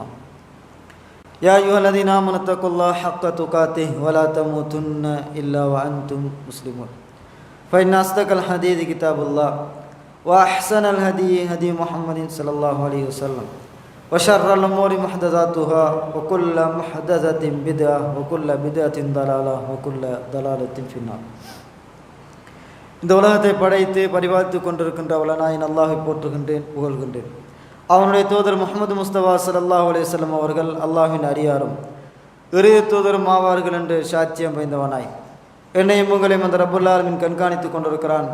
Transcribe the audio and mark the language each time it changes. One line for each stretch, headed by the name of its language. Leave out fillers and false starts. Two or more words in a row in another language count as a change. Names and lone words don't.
Arabic: يا أيها الذين آمنوا اتقوا الله حق تقاته ولا تموتن إلا وأنتم مسلمون. فإن أصدق الحديث كتاب الله وأحسن الهدي هدي محمد صلى الله عليه وسلم وشر الأمور محدثاتها وكل محدثة بدعة وكل بدعة ضلالة وكل ضلالة في النار.
Tamil: இந்த உலகத்தை படைத்து பரிபாலித்து கொண்டிருக்கின்ற வல்லநாயன் அல்லாஹை போற்றுகின்றேன், புகழ்கின்றேன். அவனுடைய தூதர் முஹம்மது முஸ்தபா
Arabic: صلى الله عليه وسلم
Tamil: அவர்கள் அல்லாஹ்வின் அடியாரும் இறுதி தூதரும் ஆவார்கள் என்று சாட்சியம் வைந்தவனாய் என்னையும் உங்களையும் அந்த
Arabic: رب العالمين
Tamil: கண்காணித்து கொண்டிருக்கிறான்.